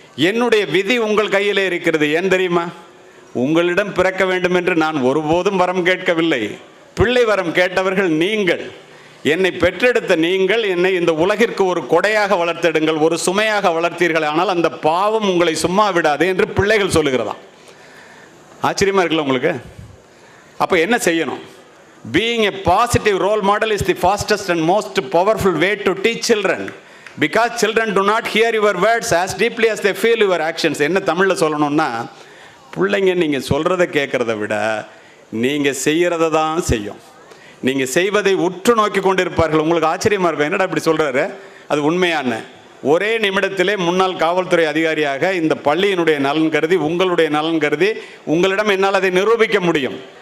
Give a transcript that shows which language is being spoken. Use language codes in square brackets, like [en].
[ta] என்னுடைய விதி உங்கள் கையிலே இருக்கிறது. ஏன் தெரியுமா? உங்களிடம் பிறக்க வேண்டும் என்று நான் ஒருபோதும் வரம் கேட்கவில்லை. பிள்ளை வரம் கேட்டவர்கள் நீங்கள். என்னை பெற்றெடுத்த நீங்கள் என்னை இந்த உலகிற்கு ஒரு கொடையாக வளர்த்தெடுங்கள், ஒரு சுமையாக வளர்த்தீர்கள், ஆனால் அந்த பாவம் உங்களை சும்மா விடாது என்று பிள்ளைகள் சொல்லுகிறதா. ஆச்சரியமா இருக்குல்ல உங்களுக்கு? அப்போ என்ன செய்யணும்? [en] Being a positive role model is the fastest and most powerful way to teach children, because children do not hear your words as deeply as they feel your actions. [ta] என்ன தமிழில் சொல்லணும்னா, பிள்ளைங்க நீங்கள் சொல்கிறத கேட்குறத விட நீங்கள் செய்கிறத தான் செய்யும். நீங்கள் செய்வதை உற்று நோக்கி கொண்டிருப்பார்கள். உங்களுக்கு ஆச்சரியமாக இருக்கும், என்னடா இப்படி சொல்கிறாரு, அது உண்மையான. ஒரே நிமிடத்திலே முன்னாள் காவல்துறை அதிகாரியாக இந்த பள்ளியினுடைய நலன் கருதி, உங்களுடைய நலன் கருதி உங்களிடம் என்னால் அதை நிரூபிக்க முடியும்.